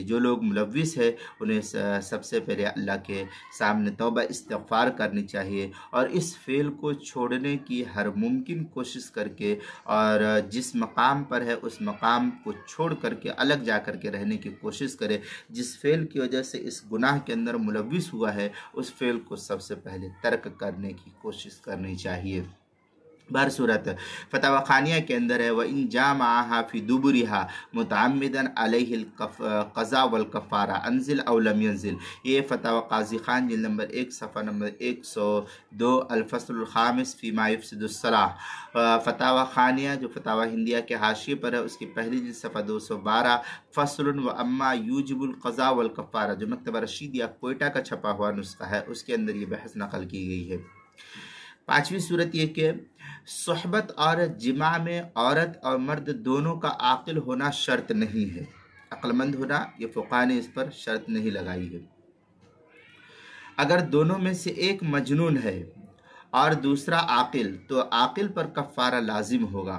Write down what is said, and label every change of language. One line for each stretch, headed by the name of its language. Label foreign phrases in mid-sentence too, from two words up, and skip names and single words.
Urdu: جو لوگ ملوث ہیں انہیں سب سے پہلے اللہ کے سامنے توبہ استغفار کرنی چاہیے اور اس فعل کو چھوڑنے کی ہر ممکن کوشش کرکے، اور جس مقام پر ہے اس مقام کو چھوڑ کرکے الگ جا کر کے رہنے کی کوشش کرے. جس فعل کی وجہ سے اس گناہ کے اندر ملوث ہوا ہے اس فعل کو سب سے پہلے ترک کرنے کی کوشش کرنی چاہیے. بہر صورت فتاویٰ خانیہ کے اندر ہے,
Arabic: وإن جامع في دبرها متعمدا عليه القضاء والكفارة أنزل أو لم ينزل.
Urdu: یہ فتاویٰ قاضی خان جلد نمبر 1 صفحہ نمبر 102
Arabic: الفصل الخامس فيما يفسد الصلاة.
Urdu: فتاویٰ خانیہ جو فتاویٰ ہندیہ کے حاشیے پر ہے اس کی پہلی جلد صفحہ 212
Arabic: فصل وأما يوجب القضاء والكفارة,
Urdu: جو مکتبہ رشیدیہ کوئٹہ کا چھپا ہوا نسخہ ہے اس کے اندر یہ بحث نقل کی گئی ہے. پانچویں صورت یہ کہ صحبت اور جماع میں عورت اور مرد دونوں کا عاقل ہونا شرط نہیں ہے. عقلمند ہونا، یہ فقہا نے اس پر شرط نہیں لگائی ہے۔ اگر دونوں میں سے ایک مجنون ہے اور دوسرا عاقل، تو عاقل پر کفارہ لازم ہوگا.